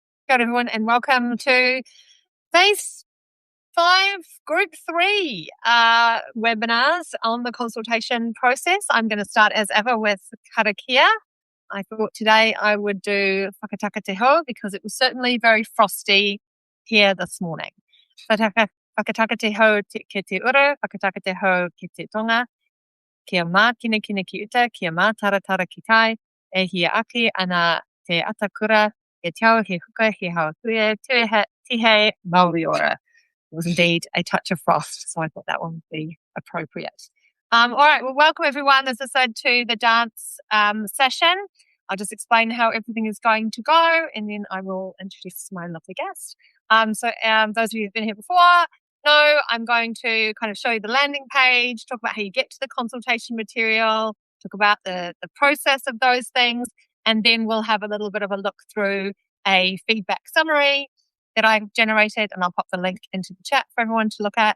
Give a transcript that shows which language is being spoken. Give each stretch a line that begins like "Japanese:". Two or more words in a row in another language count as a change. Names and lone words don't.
English: Kia ora everyone, and welcome to Phase 5, Group 3 webinars on the consultation process. I'm going to start as ever with karakia. I thought today I would do
Māori: whakataka te ho
English: because it was certainly very frosty here this morning.
Māori: Whakataka te ho ke te uru, whakataka te ho ke te tonga, kia mā kina ki uta, kia mā taratara ki tai, e hia aki ana te atakura, he te he huka, he hao tuia, tihe, Māori ora.
English: It was indeed a touch of frost, so I thought that one would be appropriate. All right, well, welcome everyone, as I said, to the dance session. I'll just explain how everything is going to go, and then I will introduce my lovely guest. So those of you who've been here before know I'm going to kind of show you the landing page, talk about how you get to the consultation material, talk about the process of those things, and then we'll have a little bit of a look through a feedback summary that I've generated, and I'll pop the link into the chat for everyone to look at.